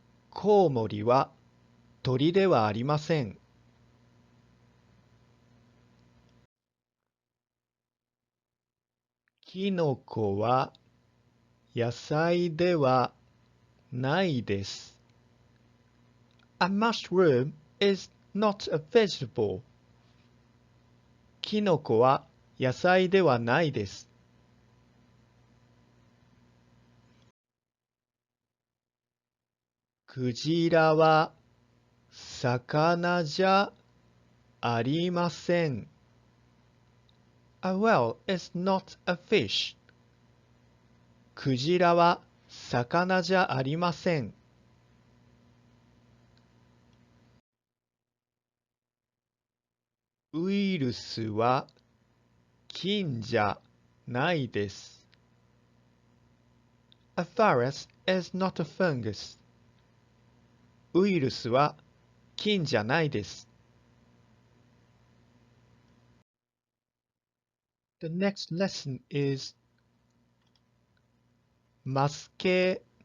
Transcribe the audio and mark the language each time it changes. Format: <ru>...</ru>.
<ja>コウモリは鳥ではありません。キノコは野菜ではないです。</ja> <en>A mushroom is not a vegetable.</en> <ja>キノコは野菜ではないです。クジラは魚じゃありません。</ja> <en>A whale is not a fish.</en> <ja>クジラは魚じゃありません。ウイルスは菌じゃないです。</ja> <en>A virus is not a fungus.</en> <ja>ウイルスは菌じゃないです。</ja> <en>The next lesson is マス形 must form of verbs.</en>